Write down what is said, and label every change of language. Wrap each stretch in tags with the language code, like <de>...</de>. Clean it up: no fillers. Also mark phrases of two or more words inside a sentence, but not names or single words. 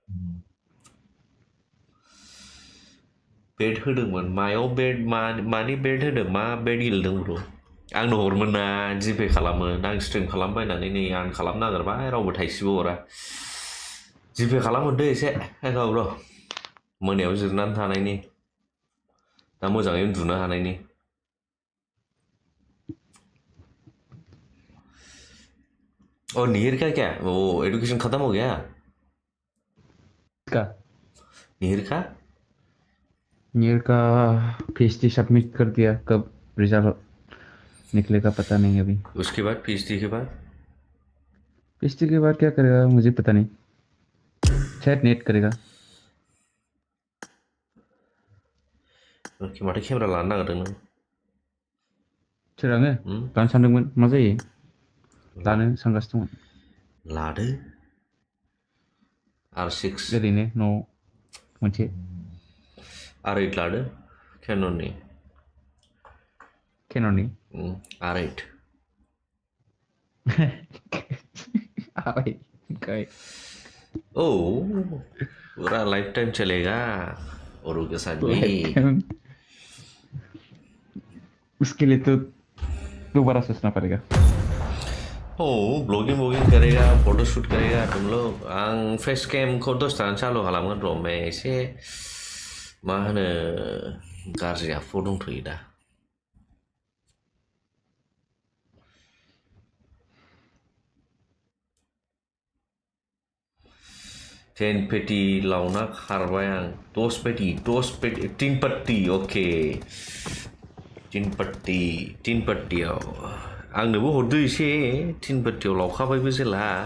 <brx>बेट होदोंमोन मायाव बेट मानि बेट होदों मा बेट गेलेदों ब्र आंनो हरमोन ना जिपे खालामो आं स्ट्रिम खालामबायनानै नै आं खालामनो नागिरबाय रावबो थाइसेबो हरा जिपे खालामहरदो एसे ब्र मोनायाव जिरनानै थानायनि दा मोजाङै उन्दुनो हानायनि</brx> <hi>और नीर का क्या वो एजुकेशन खत्म हो गया का नीर का नीर का पीएचडी सबमिट कर दिया कब रिजल्ट निकलेगा पता नहीं अभी उसके बाद पीएचडी के बाद पीएचडी के बाद क्या करेगा मुझे पता नहीं शायद नेट करेगा</hi> <brx>माथो केमेरा लानो नागिरदों नों सोर आङो लानो सानदोंमोन मा जायो लानो सानगासिनो दंमोन लादो R6 ओरैनो न'आव मोनसे R8 लादो Canonनि केन'ननि R8 आबाय गाय</brx> <hi>ओ पूरा लाइफ टाइम चलेगा औरों के साथ भी उसके लिए तो दोबारा सोचना पड़ेगा ओ ब्लॉगिंग वॉगिंग करेगा फोटो शूट करेगा तुम लोग</hi> <brx>आं फेस कैम को दसतानो चालु खालामगोन र' ओमफ्राय एसे मा होनो गाज्रि आखुआव दंथ'यो दा टेन पेटी लावना खारबाय आं 10 पेटी 3 पट्टी ओके 3 पट्टियाव आंनोबो हरदो एसे 3 पट्टियाव लावखाबायबो जेला</brx>